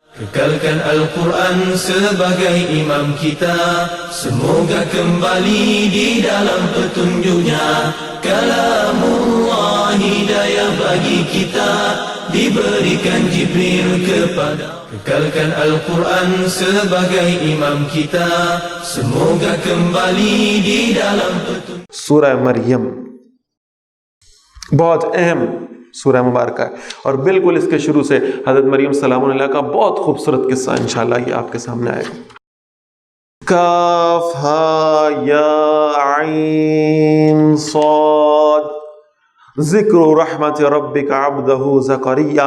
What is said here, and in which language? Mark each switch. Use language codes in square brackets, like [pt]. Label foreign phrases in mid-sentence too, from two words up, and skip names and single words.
[ms] Kekalkan Al-Quran sebagai imam kita, semoga kembali di dalam petunjuknya. Kalamullah hidayah bagi kita, diberikan Jibril kepada. Kekalkan Al-Quran sebagai imam kita, semoga kembali di dalam petunjuk. [ur] سورہ مریم بہت اہم سورہ مبارکہ ہے، اور بالکل اس کے شروع سے حضرت مریم سلام اللہ کا بہت خوبصورت قصہ انشاءاللہ یہ آپ کے سامنے آئے گا۔ [ar] کاف ہا یا عین صاد ذکر رحمت ربک عبدہ زکریا۔